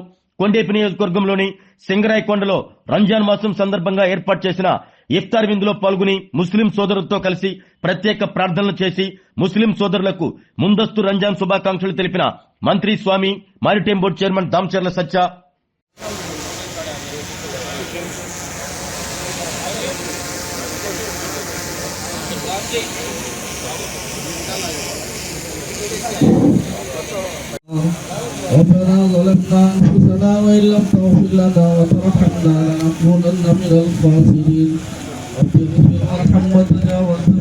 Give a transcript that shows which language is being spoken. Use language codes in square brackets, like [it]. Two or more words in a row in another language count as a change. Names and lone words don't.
[te] కొండేపి నియోజకవర్గంలోని సింగరాయకొండలో రంజాన్ మాసం సందర్భంగా ఏర్పాటు చేసిన ఇఫ్తార్ విందులో పాల్గొని ముస్లిం సోదరులతో కలిసి ప్రత్యేక ప్రార్థనలు చేసి ముస్లిం సోదరులకు ముందస్తు రంజాన్ శుభాకాంక్షలు తెలిపిన మంత్రి స్వామి, మారిటైమ్ బోర్డు చైర్మన్ దామచర్ల సత్య [ar] ربنا ظلمنا أنفسنا وإن لم تغفر لنا وترحمنا لنكونن من الخاسرين رب اغفر وارحم وزدنا وانصر